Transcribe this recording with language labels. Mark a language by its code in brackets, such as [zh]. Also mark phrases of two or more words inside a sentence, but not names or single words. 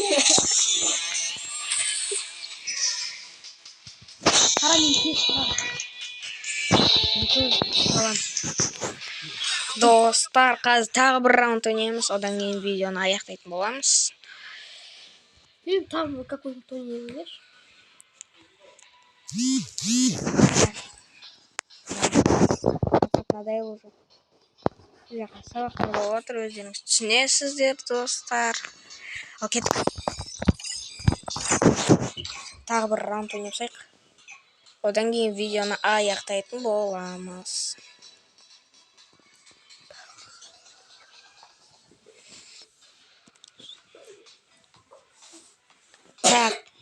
[kk] Достар, қазір тағы бір раунд ойнаймыз, одан кейін видеоны аяқтайтын боламыз. [ru] Там какой-то не видишь? Надоел уже. [kk] Жаққа сабақтар болып отыр, өздеріңіз түсінесіздер, достар. Ал кеттік. Тағы бір раунд ойнапсайық. Одан кейін видеоны аяқтайтын боламыз. Так.